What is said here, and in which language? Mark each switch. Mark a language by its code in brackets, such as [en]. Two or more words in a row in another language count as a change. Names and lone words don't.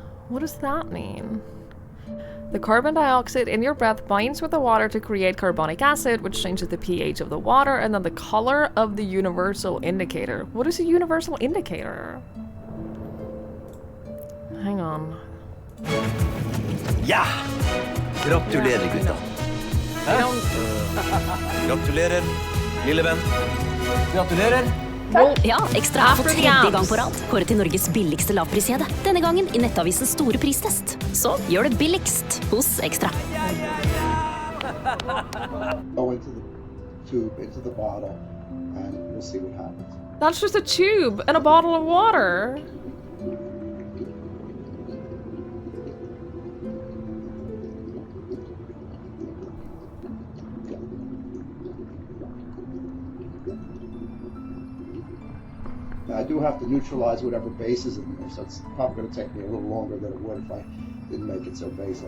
[en] What does that mean? The carbon dioxide in your breath binds with the water to create carbonic acid, which changes the pH of the water, and then the color of the universal indicator. What is a universal indicator? Hang on. [no] Ja! Gratulerer, gutta. Gratulerer, lille venn. Gratulerer. Ja, Ekstra er for tredje gang på rad kåret til Norges billigste lavpriskjede. Denne gangen i Nettavisens store pristest. Så gjør det billigst hos Ekstra. [en] Go into the tube, into the bottle, and we'll see what happens. That's just a tube and a bottle of water. Now, I do have to neutralize whatever base is in there, so it's probably going to take me a little longer than it would if I didn't make it so basic.